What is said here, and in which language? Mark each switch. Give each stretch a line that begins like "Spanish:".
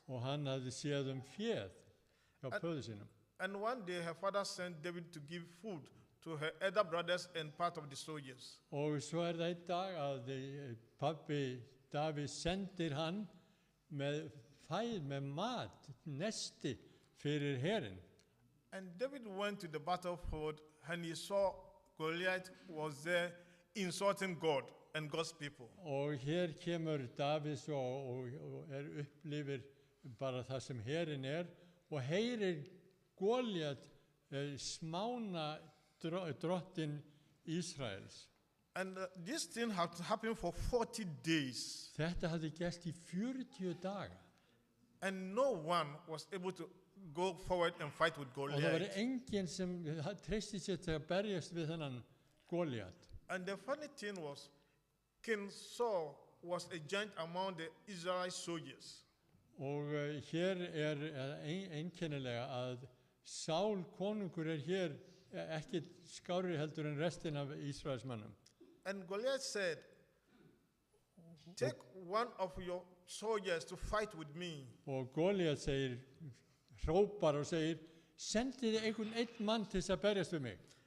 Icelandic: og hann hafði séð féð hjá föður sínum.
English: And one day her father sent David to give food to her elder brothers and part of the soldiers.
Icelandic: Og svo það einn dag að pabbi Davíð sendir hann með mat, nesti fyrir herinn.
English: And David went to the battlefield and he saw Goliath was there insulting God and God's people.
Icelandic: Og hér kemur Davíð svo og upplifir bara það sem herinn og heyrir Góliat smána drottin Ísraels.
English: And this thing had happened for 40 days.
Icelandic: Þetta hafði gerst í 40 daga.
English: And no one was able to go forward and fight with
Icelandic: Og það var
English: Goliath.
Icelandic: enginn sem treysti sér til að berjast við þennan Góliat.
English: And the funny thing was, King Saul was a giant among the Israelite soldiers.
Icelandic: Og hér einkennilega að Sál konungur hér ekki skárri heldur en restin af Ísraelsmönnum.
English: And Goliath said, take one of your soldiers to fight with me.
Icelandic: Og Goliat hrópar og segir, sendið einhvern einn mann til þess að berjast við mig.